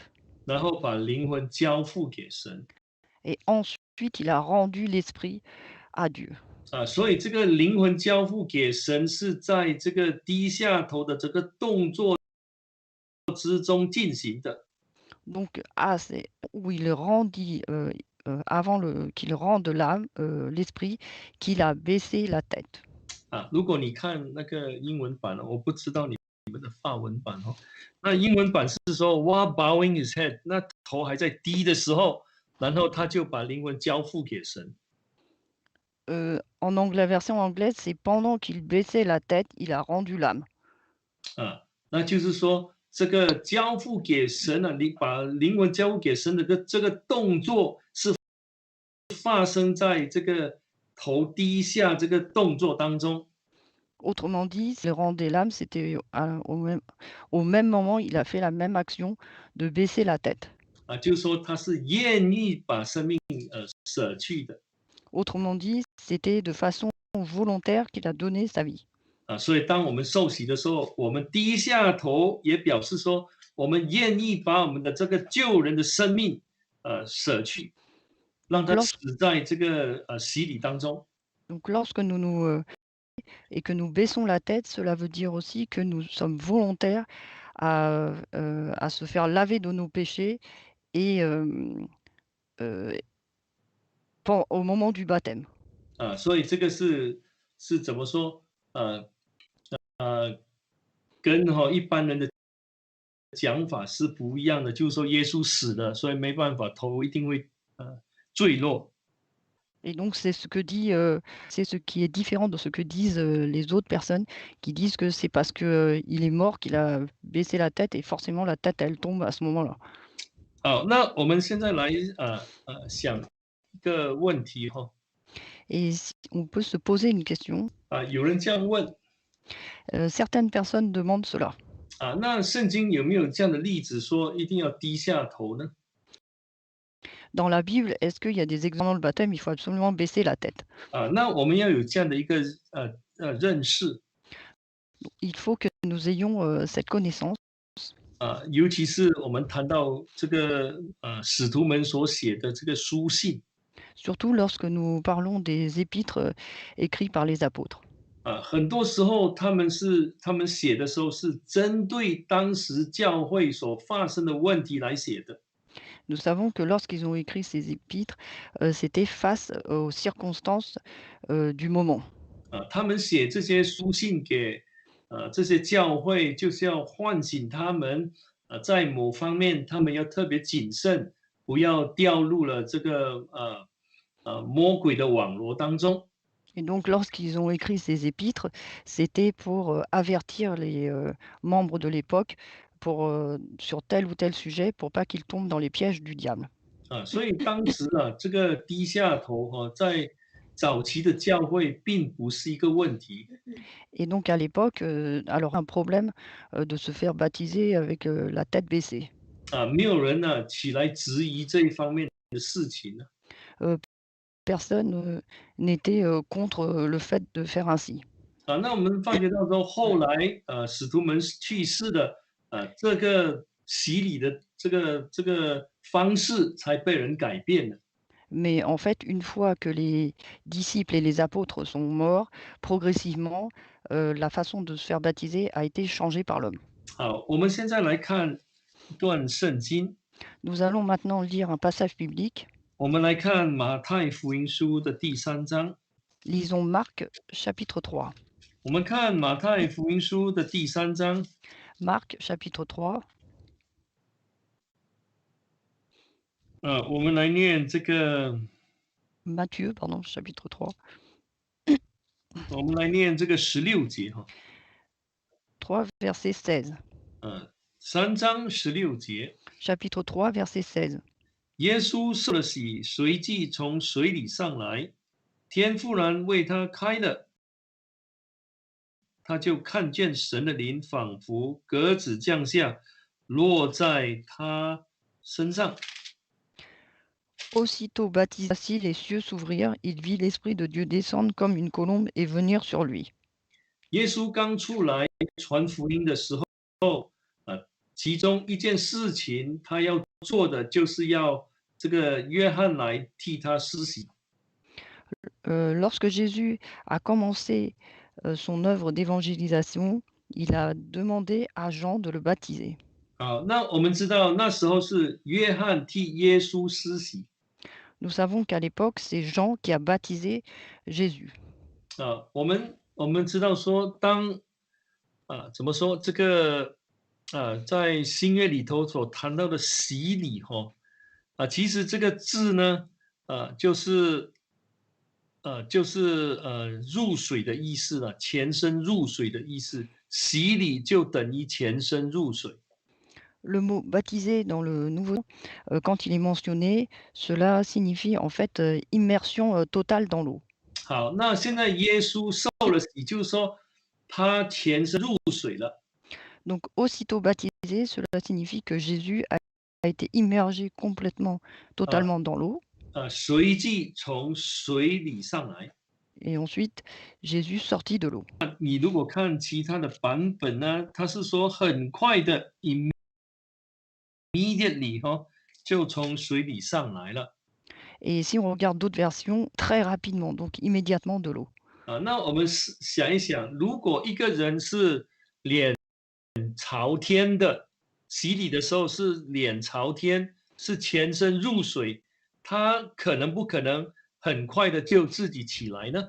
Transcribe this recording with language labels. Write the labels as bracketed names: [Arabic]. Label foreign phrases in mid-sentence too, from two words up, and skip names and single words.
[Chinese] 然后把灵魂交付给神。 [French] Et ensuite, il a rendu l'esprit à Dieu. [Chinese] 所以这个灵魂交付给神是在这个低下头的这个动作之中进行的。 [French] Donc, c'est où il rendit, avant qu'il rende l'âme, l'esprit, qu'il a baissé la tête. [Chinese] 如果你看那个英文版我不知道你们的法文版那英文版是说 [English] while bowing his head， [Chinese] 那头还在低的时候，然后他就把灵魂交付给神。 [French] En anglais, la version anglaise, c'est pendant qu'il baissait la tête, il a rendu l'âme. [Chinese] 那就是说这个交付给神你把灵魂交付给神的这个动作是发生在这个头低下这个动作当中。 [French] Autrement dit, il rendait l'âme, c'était au même moment, il a fait la même action de baisser la tête. [Chinese] 就是说他是愿意把生命舍去的。 [French] Autrement dit, c'était de façon volontaire qu'il a donné sa vie. [Chinese] 所以当我们受洗的时候，我们低下头，也表示说我们愿意把我们的这个救人的生命舍去，让他死在这个洗礼当中。 [French] Donc lorsque et que nous baissons la tête, cela veut dire aussi que nous sommes volontaires à se faire laver de nos péchés et au moment du baptême. [Chinese] 所以这个是怎么说？跟一般人的讲法是不一样的，就是说耶稣死了，所以没办法，头一定会坠落。 [French] Et donc c'est ce qui est différent de ce que disent les autres personnes qui disent que c'est parce que il est mort qu'il a baissé la tête et forcément la tête elle tombe à ce moment-là. [Chinese] 好，那我们现在来想一个问题 [French] Et on peut se poser une question. [Chinese] 有人这样问 [French] Certaines personnes demandent cela. [Chinese] 那圣经有没有这样的例子说一定要低下头呢？ [French] Dans la Bible, est-ce qu'il y a des exemples dans le baptême, il faut absolument baisser la tête? [Chinese] 那我们要有这样的一个认识 [French] Il faut que nous ayons cette connaissance. [Chinese] 尤其是我们谈到这个使徒们所写的这个书信 [French] Surtout lorsque nous parlons des épîtres écrits par les apôtres. [Chinese] 很多时候他们写的时候是针对当时教会所发生的问题来写的。 [French] Nous savons que lorsqu'ils ont écrit ces épîtres, c'était face aux circonstances du moment. [Chinese] 他们写这些书信给这些教会，就是要唤醒他们在某方面他们要特别谨慎，不要掉入了这个魔鬼的网罗当中。 [French] Et donc lorsqu'ils ont écrit ces épîtres, c'était pour avertir les membres de l'époque sur tel ou tel sujet pour pas qu'ils tombent dans les pièges du diable. [Chinese] 所以当时这个低下头在早期的教会并不是一个问题。 [French] Et donc à l'époque, alors un problème de se faire baptiser avec la tête baissée. [Chinese] 没有人起来质疑这一方面的事情呢。 [French] Personne n'était contre le fait de faire ainsi. [Chinese] 那我们发觉到说，后来使徒们去世的这个洗礼的这个方式才被人改变了。 [French] Mais en fait, une fois que les disciples et les apôtres sont morts, progressivement, la façon de se faire baptiser a été changée par l'homme. [Chinese] 好，我们现在来看一段圣经。 [French] Nous allons maintenant lire un passage biblique. [Chinese] 我们来看马太福音书的第3章。 [French] Lisons Marc chapitre 3. [Chinese] 我们看马太福音书的第3章。 [French] Marc chapitre 3. [Chinese] 我们来念这个 [French] Matthieu, pardon, chapitre 3. [Chinese] 我们来念这个16节 [French] 3 verset 16. [Chinese] 3章16节。 [French] Chapitre 3 verset 16. [Chinese] 耶稣受了洗，随即从水里上来，天忽然为他开了， 他就看见神的灵仿佛鸽子降下，落在他身上。 [French] Aussitôt baptisé, les cieux s'ouvrirent, il vit l'Esprit de Dieu descendre comme une colombe et venir sur lui. [Chinese] 耶稣刚出来传福音的时候，其中一件事情他要做的就是要这个约翰来替他施洗。 [French] Lorsque Jésus a commencé son œuvre d'évangélisation, il a demandé à Jean de le baptiser. [Chinese] 好，那我们知道那时候是约翰替耶稣施洗。 [French] Nous savons qu'à l'époque, c'est Jean qui a baptisé Jésus. [Chinese] 我们知道说，怎么说这个在新约里头所谈到的洗礼其实这个字呢，就是入水的意思了，全身入水的意思。洗礼就等于全身入水。 [French] Le mot baptisé dans le Nouveau, quand il est mentionné, cela signifie en fait immersion totale dans l'eau. [Chinese] 好，那现在耶稣受了洗，就是说他全身入水了。 [French] Donc aussitôt baptisé, cela signifie que Jésus a été immergé complètement, 啊 totalement dans l'eau. [Chinese] 随即从水里上来。 [French] Et ensuite, Jésus sortit de l'eau. [Chinese] 你如果看其他的版本呢，他是说很快的 immediately 就从水里上来了。 [French] Et si on regarde d'autres versions, très rapidement, donc immédiatement de l'eau. [Chinese] 那我们想一想，如果一个人是脸朝天的，洗礼的时候是脸朝天，是全身入水，他可能不可能很快的就自己起来呢？